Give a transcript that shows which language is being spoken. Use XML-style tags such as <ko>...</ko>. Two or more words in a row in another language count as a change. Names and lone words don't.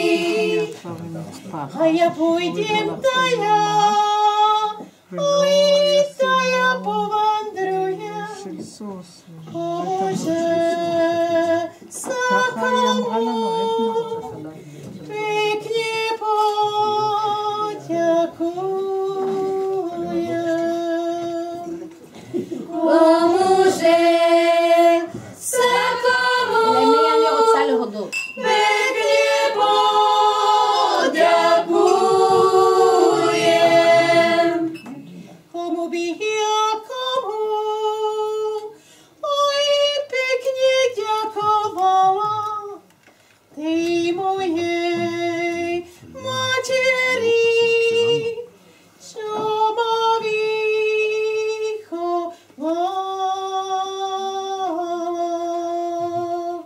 <sk>A ja pôjdem taja, oj, taja povandrujem, Bože, sa komu pekne poďakujem. Pomôže sa komu</sk> <he>אני רוצה להודות.</he> <sk>pekne poďakujem. Komu by ja komu, oj, pekne ďakovala tej mojej materi, čo ma vychovala.</sk>